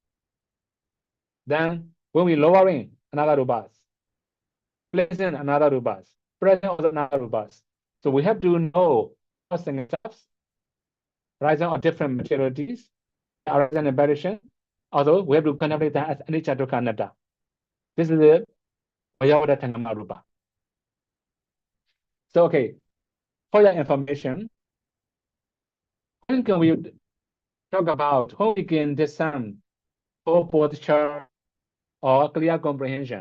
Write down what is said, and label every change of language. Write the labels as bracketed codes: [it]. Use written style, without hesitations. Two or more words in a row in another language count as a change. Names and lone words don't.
[en] Then when we lowering, another rupas. Placing, another rupas. Present, also another rupas. So we have to know single steps, rising of different materialities, arising and apparition. Although we have to contemplate that as [pi] anicca dukkha anatta. [en] This is the Mayavada Tangama Rupa. So okay, for your information, when can we talk about how we can discern full posture or clear comprehension?